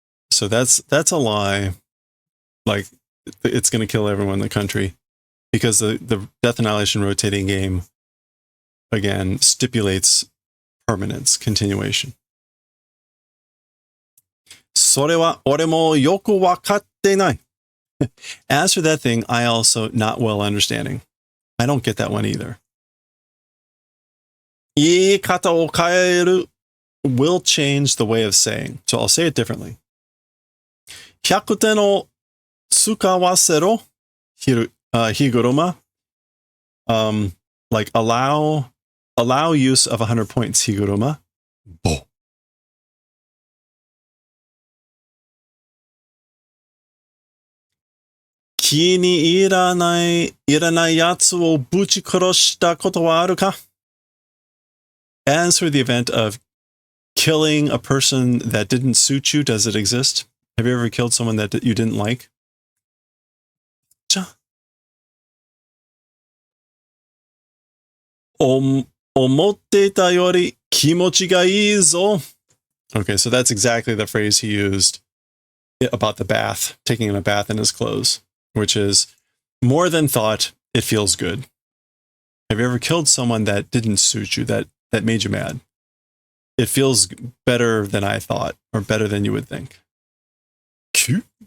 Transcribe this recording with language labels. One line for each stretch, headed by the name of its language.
English: So that's a lie. Like, it's going to kill everyone in the country, because the Death Annihilation rotating game, again, stipulates permanence, continuation.
Japanese: それは俺もよくわかってない.
English: As for that thing, I also not well understanding. I don't get that one either.
Japanese: 言い方を変える
English: will change the way of saying. So I'll say it differently.
Japanese: 100点を使わせろ higuruma.
English: Like allow use of 100 points, higuruma. Bo.
Japanese: 気に入らないやつをぶち殺したことはあるか?
English: As for the event of killing a person that didn't suit you, does it exist? Have you ever killed someone that you didn't like?
Japanese: 思っていたより気持ちがいいぞ.
English: Okay, so that's exactly the phrase he used about the bath, taking a bath in his clothes, which is, more than thought, it feels good. Have you ever killed someone that didn't suit you, that made you mad? It feels better than I thought, or better than you would think. Cute.